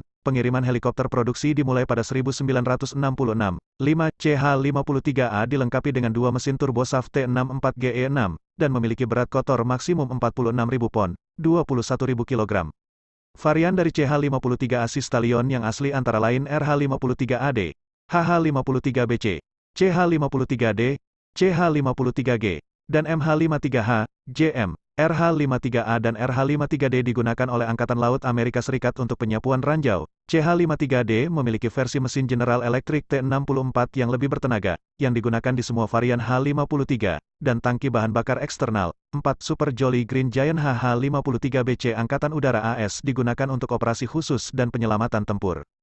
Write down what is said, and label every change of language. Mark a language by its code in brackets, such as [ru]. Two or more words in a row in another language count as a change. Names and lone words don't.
[id] Pengiriman helikopter produksi dimulai pada 1966. 5. CH-53A dilengkapi dengan 2 mesin turbosaf T64GE6, dan memiliki berat kotor maksimum 46.000 pon, 21.000 kg. Varian dari CH-53A Sea Stallion yang asli antara lain RH-53AD, HH-53BC, CH-53D, CH-53G, dan MH-53H, JM. RH-53A dan RH-53D digunakan oleh Angkatan Laut Amerika Serikat untuk penyapuan ranjau. CH-53D memiliki versi mesin General Electric T64 yang lebih bertenaga, yang digunakan di semua varian H-53, dan tangki bahan bakar eksternal. 4. Super Jolly Green Giant HH-53BC Angkatan Udara AS digunakan untuk operasi khusus dan penyelamatan tempur.